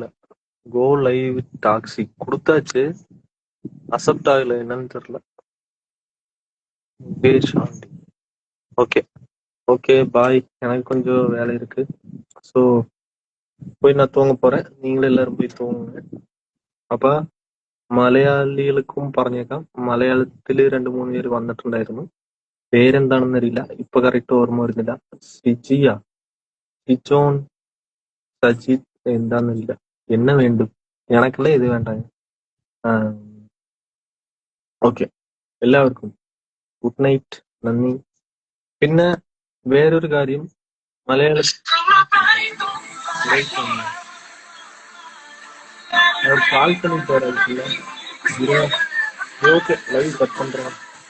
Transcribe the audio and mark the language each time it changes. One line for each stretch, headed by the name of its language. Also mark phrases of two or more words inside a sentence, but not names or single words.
English: go live
Tamil: டாக்ஸிக் கொடுத்தாச்சு, அக்செப்ட் ஆகல, என்னன்னு தெரியல.
English: okay okay bye,
Tamil: எனக்கு கொஞ்சம் வேலை இருக்கு. ஸோ போய் நான் தூங்க போறேன். நீங்களும் எல்லாரும் போய் தூங்குங்க.
Malayalam: അപ്പൊ മലയാളികൾക്കും പറഞ്ഞേക്കാം, മലയാളത്തില് 2-3 പേര് വന്നിട്ടുണ്ടായിരുന്നു. പേരെന്താണെന്ന് അറിയില്ല, ഇപ്പൊ കറക്റ്റ് ഓർമ്മ വരുന്നില്ല. സിജിയ, സിജോൺ, സജിത്, എന്താന്നില്ല.
Tamil: என்ன வேண்டும்? எனக்குள்ள இது வேண்டாங்க.
Malayalam: ഓക്കെ, എല്ലാവർക്കും
English: good night,
Malayalam: നന്ദി. പിന്നെ വേറൊരു കാര്യം, മലയാള
Tamil: கால் பண்ணி போறதுக்குள்ள ஓகே
English: live cut
Tamil: பண்றேன்.